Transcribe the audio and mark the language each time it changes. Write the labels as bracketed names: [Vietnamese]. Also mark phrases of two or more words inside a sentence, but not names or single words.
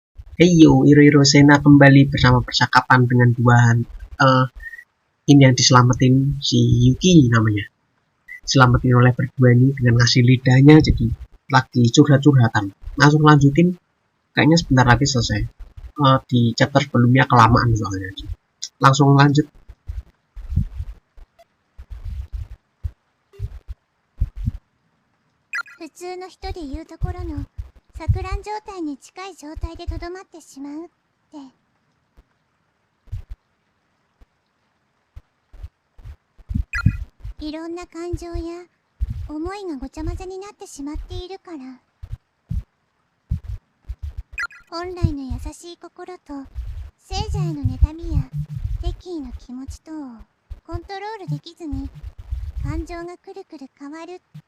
[Indonesian] Heyo, iroiroSENNA kembali bersama percakapan dengan dua ini yang diselamatin si Yuki namanya. Selamatin oleh berdua ini dengan ngasih lidahnya, jadi lagi curhat-curhatan. Langsung lanjutin, kayaknya sebentar lagi selesai. Di chapter sebelumnya kelamaan soalnya. Langsung lanjut. [Japanese] 普通の人で言うところの錯乱状態に近い状態でとどまってしまうって。いろんな感情や思いがごちゃ混ぜになってしまっているから、本来の優しい心と聖者への妬みや敵意の気持ちとをコントロールできずに感情がくるくる変わるって。